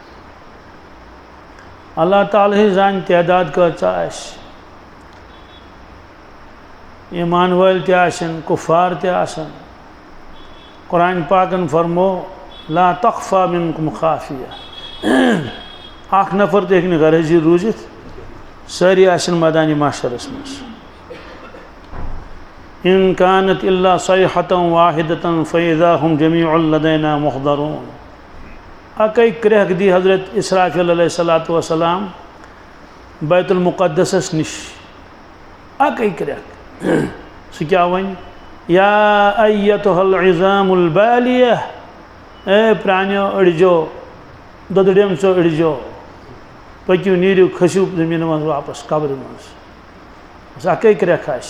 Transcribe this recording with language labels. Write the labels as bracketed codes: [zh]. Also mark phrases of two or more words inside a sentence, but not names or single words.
[ks] اللہ تعالی زان تعداد کۭژاہ آسہِ، ایمان وٲلۍ تہِ آسن، کفار تہِ آسن. قرآن پاکن فرمو: [ar] لا تخفى منکم خافیہ. [ks] اکھ نفر تہِ ہیٚکہِ نہٕ غرضی روٗزِتھ، سٲری آسن میدانِ محشرس منٛز. [ar] إن كانت إلا صيحة واحدة فإذا هم جميع لدينا محضرون. [ks] اکے کرٛیٚکھ دی حضرت اسرافیل [ar] علیہ الصلوۃ والسلام [ks] بیت المقدسس نش. اکے کرٛیٚکھ سُہ کیٛاہ وَنہِ؟ [ar] یا ایتھا العظام البالیہ، [ks] اے پرٛانیو أڑجو، دۄدٕڑیمژو أڑجو، पक्यू नीरू खसू जमीन मज वापस कब्र मज अकै क्रेख